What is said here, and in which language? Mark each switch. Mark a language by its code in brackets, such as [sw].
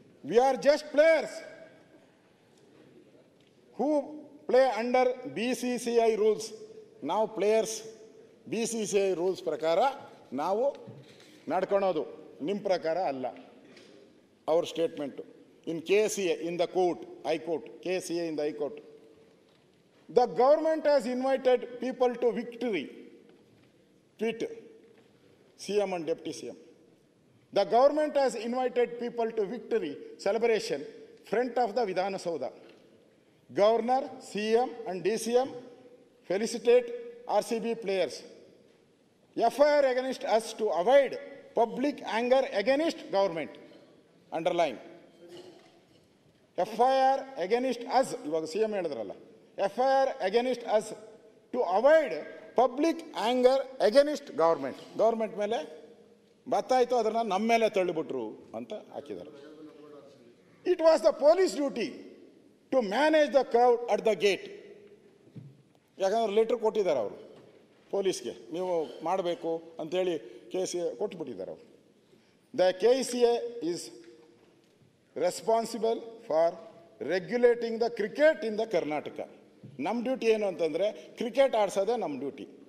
[en] We are just players who play under BCCI rules. [kn] ನಾವು players BCCI rules ಪ್ರಕಾರ ನಾವು ನಡ್ಕೊಳೋದು, ನಿಮ್ಮ ಪ್ರಕಾರ ಅಲ್ಲ. [en] ಅವ್ರ statement in KCA in the court, High Court, KCA in the High Court. The government has invited people to victory. Tweet CM and Deputy CM. The government has invited people to victory celebration front of the Vidhana Soudha. Governor, CM and DCM felicitate RCB players. FIR against us to avoid public anger against government. Underline. FIR against us, [kn] ಇವಾಗ CM ಹೇಳಿದ್ರಲ್ಲ, [en] FIR against us to avoid public anger against government. [kn] Government ಮೇಲೆ ಬತ್ತಾಯಿತು, ಅದನ್ನು ನಮ್ಮ ಮೇಲೆ ತಳ್ಳಿಬಿಟ್ರು ಅಂತ ಹಾಕಿದ್ದಾರೆ. [en] It was the police duty to manage the crowd at the gate. [kn] ಯಾಕಂದ್ರೆ letter ಕೊಟ್ಟಿದ್ದಾರೆ ಅವರು ಪೊಲೀಸ್ಗೆ, ನೀವು ಮಾಡಬೇಕು ಅಂತೇಳಿ KCA ಕೊಟ್ಬಿಟ್ಟಿದ್ದಾರೆ ಅವರು. [en] The KCA is responsible for regulating the cricket in the Karnataka. [kn] ನಮ್ಮ ಡ್ಯೂಟಿ ಏನು ಅಂತಂದರೆ ಕ್ರಿಕೆಟ್ ಆಡ್ಸೋದೇ ನಮ್ಮ ಡ್ಯೂಟಿ.